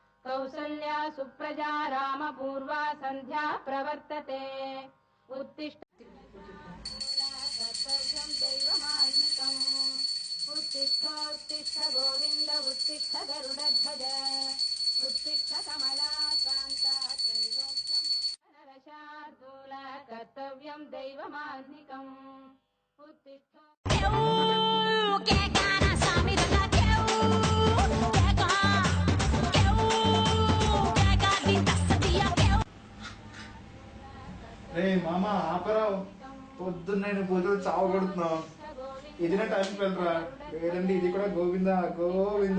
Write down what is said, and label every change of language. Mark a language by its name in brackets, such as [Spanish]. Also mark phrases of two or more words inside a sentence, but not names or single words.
[Sanskrit] कौसल्या सुप्रजा रामपूर्वा सन्ध्या प्रवर्तते उत्तिष्ठ कर्तव्यं दैवमाह्निकम् उत्तिष्ठोत्तिष्ठ गोविन्द उत्तिष्ठ गरुडध्वज उत्तिष्ठ कमलाकान्ता त्रैलोक्यं नरशार्दूल कर्तव्यं दैवमाह्निकम् उत्तिष्ठ [Telugu] రే మామ ఆపరా పొద్దున్న నేను పూజలు చావు కొడుతున్నావు ఇది నా టైంకి వెళ్ళరా లేదండి ఇది కూడా గోవింద గోవింద